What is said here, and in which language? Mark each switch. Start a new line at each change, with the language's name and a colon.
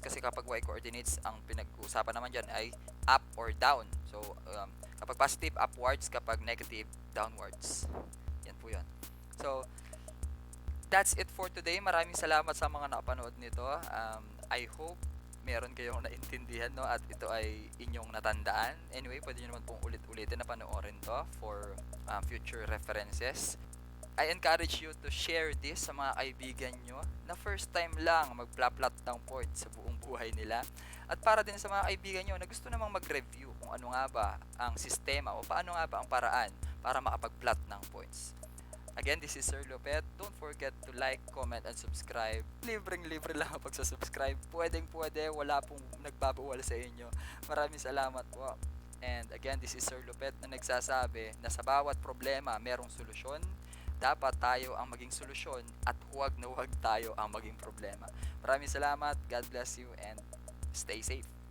Filipino: Kasi kapag y coordinates, ang pinag-uusapan naman dyan ay
English: up or down.
Filipino: So, kapag positive, upwards. Kapag negative, downwards. Yan po yan.
English: So, that's it for today.
Filipino: Maraming salamat sa mga nakapanood nito.
English: I hope
Filipino: meron kayong naintindihan, no, at ito ay inyong natandaan. Anyway, pwede nyo naman pong ulit-ulitin na panoorin to
English: for future references. I encourage you to share this
Filipino: sa mga kaibigan nyo na
English: first time
Filipino: lang magpla-plot ng points sa buong buhay nila. At para din sa mga kaibigan nyo na gusto namang mag-review kung ano nga ba ang sistema o paano nga ba ang paraan para makapag-plot ng points.
English: Again, this is Sir Lopet. Don't forget to like, comment, and subscribe.
Filipino: Libreng-libre lang ang pagsasubscribe. Pwedeng-pwede, wala pong nagbabawal sa inyo. Maraming salamat po.
English: And again, this is
Filipino: Sir Lopet na nagsasabi na sa bawat problema merong solusyon. Dapat tayo ang maging solusyon at huwag na huwag tayo ang maging problema. Maraming salamat.
English: God bless you and stay safe.